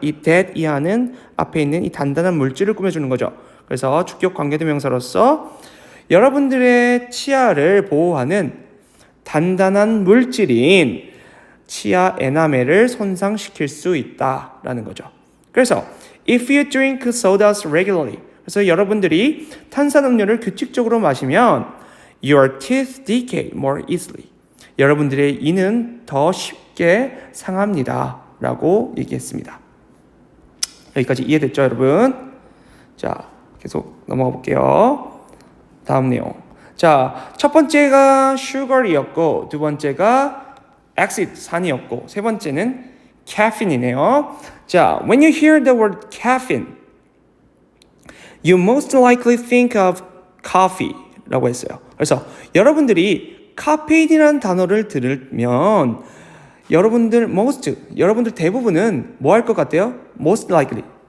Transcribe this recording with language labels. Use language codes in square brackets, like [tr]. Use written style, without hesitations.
[ko] 이 that 이하는 앞에 있는 이 단단한 물질을 꾸며주는 거죠. 그래서 주격 관계대명사로서 여러분들의 치아를 보호하는 단단한 물질인 치아 에나멜을 손상시킬 수 있다라는 거죠. [en] 그래서 if you drink sodas regularly, 그래서 [ko] 여러분들이 탄산음료를 규칙적으로 마시면 [en] your teeth decay more easily. [ko] 여러분들의 이는 더 쉽게 상합니다. 라고 얘기했습니다. 여기까지 이해됐죠, 여러분? 자, 계속 넘어가 볼게요. 다음 내용. 자, 첫 번째가 sugar이었고, 두 번째가 acid, 산이었고, 세 번째는 caffeine이네요. [en] 자, when you hear the word caffeine, you most likely think of coffee [ko] 라고 했어요. 그래서 여러분들이 카페인이라는 단어를 들으면 여러분들 대부분은 뭐 할 것 같아요? [en] most likely.